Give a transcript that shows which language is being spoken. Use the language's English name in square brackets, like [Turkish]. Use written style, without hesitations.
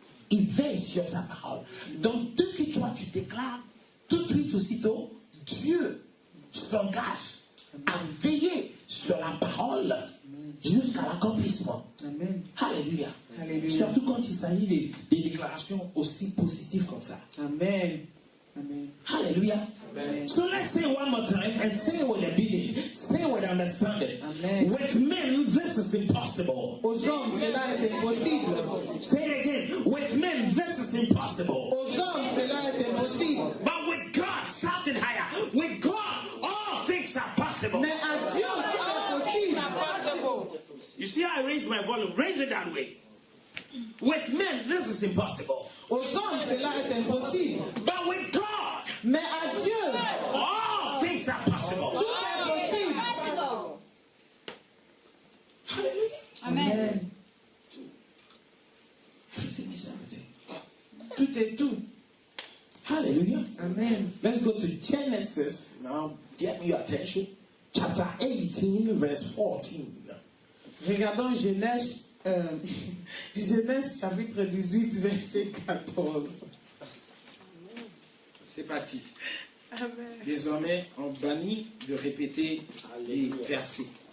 [French] Il veille sur sa parole. Donc, dès que toi, tu déclares, tout de suite, aussitôt, Dieu s'engage à veiller sur la parole jusqu'à l'accomplissement. Amen. Alléluia. Alléluia. Surtout quand il s'agit des déclarations aussi positives comme ça. Amen. Amen. [English] Hallelujah. Amen. So let's say one more time and say with ability, say with understanding. Amen. With men, this is impossible. [French] Aux hommes, cela est impossible. [English] Say it again. With men, this is impossible. [French] Aux hommes, cela est impossible. [English] But with God, shout it higher. With God, all things are possible. [French] Mais à Dieu, tout est possible. [English] You see how I raise my volume? Raise it that way. With men, this is impossible. [French] Aux hommes, cela est impossible. [English] But with God, [French] Mais à Dieu, [English] all things are possible. [French] tout est possible. [English] Hallelujah. Amen. Everything is everything. [French] Tout est tout. [English] Hallelujah. Amen. Let's go to Genesis. Now, get me your attention. Chapter 18, verse 14. [French] Regardons Genèse, Genèse chapitre 18, verset 14. C'est parti. Amen. Désormais, on bannit de répéter les versets.